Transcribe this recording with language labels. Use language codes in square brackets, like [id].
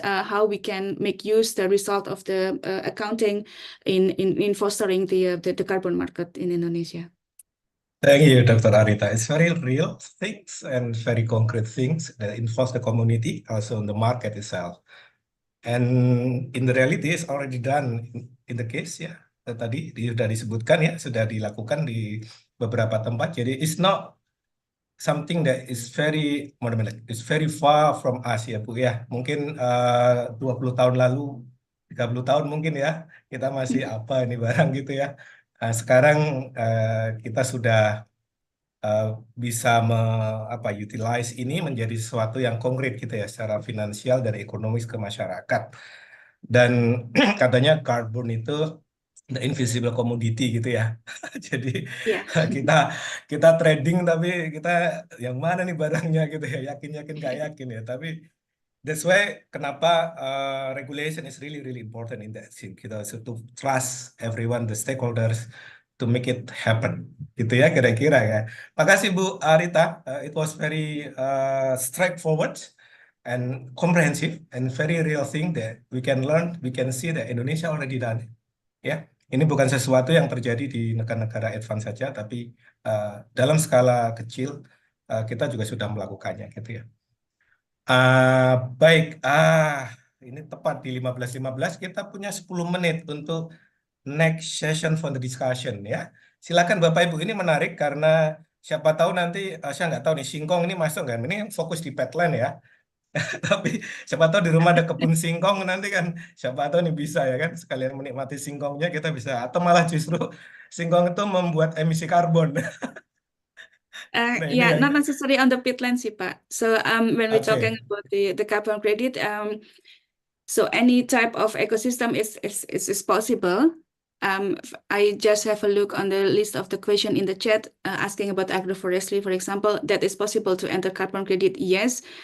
[en] How we can make use the result of the accounting in fostering the carbon market in Indonesia. Thank you, Dr. Arita. It's very real things and very concrete things that involve the community, also in the market itself. And in the reality, it's already done in the case ya. [id] Tadi sudah disebutkan ya, sudah dilakukan di beberapa tempat. [en] Jadi it's not something that is very, it's very far from us ya Bu ya. [id] Mungkin 20 tahun lalu, 30 tahun mungkin ya, kita masih apa ini barang gitu ya. Nah, sekarang kita sudah bisa utilize ini menjadi sesuatu yang konkret gitu ya secara finansial dan ekonomis ke masyarakat. Dan katanya karbon itu [en] the invisible commodity [id] gitu ya. Jadi [en] Yeah. [id] kita trading tapi kita yang mana nih barangnya gitu ya, yakin gak yakin ya. [en] Tapi that's why kenapa regulation is really important in that scene. Kita so to trust everyone, the stakeholders to make it happen. [id] Gitu ya kira-kira ya. Makasih Bu Arita. [en] It was very straightforward and comprehensive and very real thing that we can learn, we can see that Indonesia already done it. [id] Ya, ini bukan sesuatu yang terjadi di negara-negara advance saja, tapi dalam skala kecil kita juga sudah melakukannya gitu ya. Baik, ini tepat di 15.15 kita punya 10 menit untuk next session for the discussion ya. Silakan Bapak Ibu, ini menarik karena siapa tahu nanti saya nggak tahu nih singkong ini masuk kan, ini fokus di petland ya. Tapi siapa tahu di rumah ada kebun singkong nanti kan siapa tahu nih bisa ya kan sekalian menikmati singkongnya kita bisa atau malah justru singkong itu membuat emisi karbon. Nah, ini [en] Yeah, [id] yang [en] not necessarily on the peatland sih Pak. So when we're Oke. talking about the carbon credit, so any type of ecosystem is possible. I just have a look on the list of the question in the chat asking about agroforestry, for example, that is possible to enter carbon credit, yes.